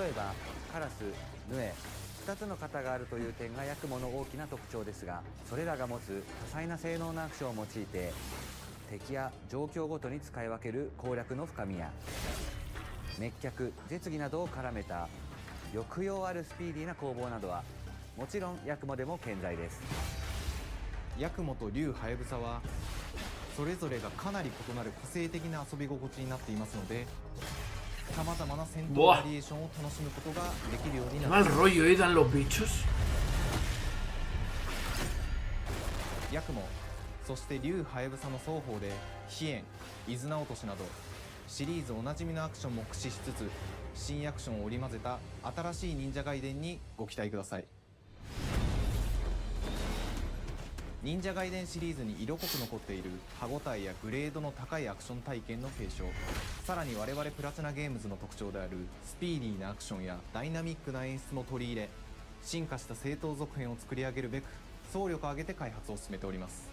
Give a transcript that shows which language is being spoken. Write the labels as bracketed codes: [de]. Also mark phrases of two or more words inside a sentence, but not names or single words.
[ja] 例えばカラス、ヌエ2つの型があるという点がヤクモの大きな特徴ですが、それらが持つ多彩な性能のアクションを用いて敵や状況ごとに使い分ける攻略の深みや滅却、絶技などを絡めた抑揚あるスピーディーな攻防などはもちろんヤクモでも健在です。ヤクモと竜ハヤブサはそれぞれがかなり異なる個性的な遊び心地になっていますので、さまざまな戦闘バリエーションを楽しむことができるようになっています。 [es] Mal rollo, dan los bichos. [ja] ヤクモ、そして竜ハヤブサの双方で飛燕、伊豆直落としなどシリーズおなじみのアクションも駆使しつつ、新アクションを織り交ぜた新しい忍者ガイデンにご期待ください。忍者ガイデンシリーズに色濃く残っている歯ごたえやグレードの高いアクション体験の継承、さらに我々プラチナゲームズの特徴であるスピーディーなアクションやダイナミックな演出も取り入れ、進化した正当続編を作り上げるべく総力を挙げて開発を進めております。